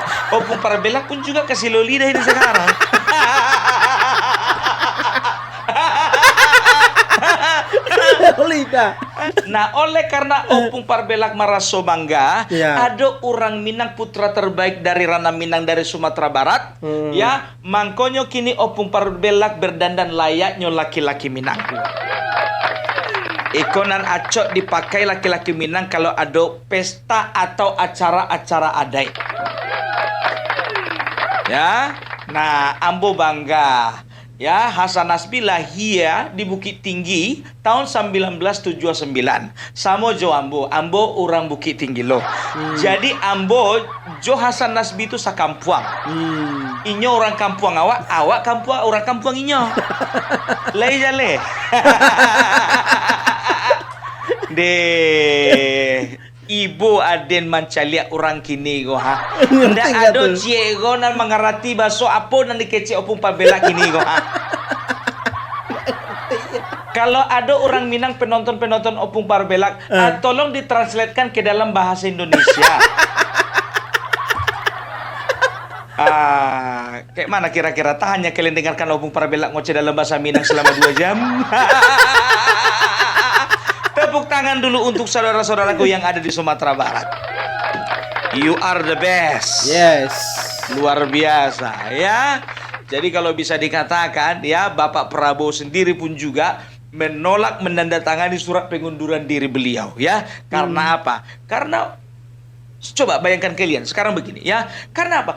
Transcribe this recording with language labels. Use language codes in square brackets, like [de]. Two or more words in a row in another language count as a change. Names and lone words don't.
[id] Opung Parmelak pun juga ke Sileolida ini sekarang. Lida. Nah, oleh karena Opung Parmelak maraso bangga, Ya. ada orang Minang putra terbaik dari ranah Minang dari Sumatera Barat, ya, mangkonyo kini Opung Parmelak berdandan layaknya laki-laki Minang. Ikonan acok dipakai laki-laki Minang kalau ada pesta atau acara-acara adat. Ya, nah, ambo bangga. Ya, Hasan Nasbi lahir di Bukit Tinggi tahun 1979. [min] Samo jo ambo orang Bukit Tinggi loh. Jadi ambo jo Hasan Nasbi itu sakampuang. Inyo orang kampuang awak kampuang orang kampuang inyo. Lai jale. Ibu aden mancaliak orang kini go ha. Ndak [id] nggak [min] ado tuh? ciego nan mengerti baso apa nan dikece Opung Parmelak kini go ha. [id] Kalau ada orang Minang penonton Opung Parmelak, tolong ditranslatekan ke dalam bahasa Indonesia. Kayak mana kira-kira? Hanya kalian dengarkan Opung Parmelak ngoceh dalam bahasa Minang selama 2 jam. Tepuk tangan dulu untuk saudara-saudaraku yang ada di Sumatera Barat. [en] You are the best. Yes. [id] Luar biasa ya. Jadi kalau bisa dikatakan ya, Bapak Prabowo sendiri pun juga menolak menandatangani surat pengunduran diri beliau ya. Karena apa? Karena coba bayangkan kalian sekarang begini ya. Karena apa?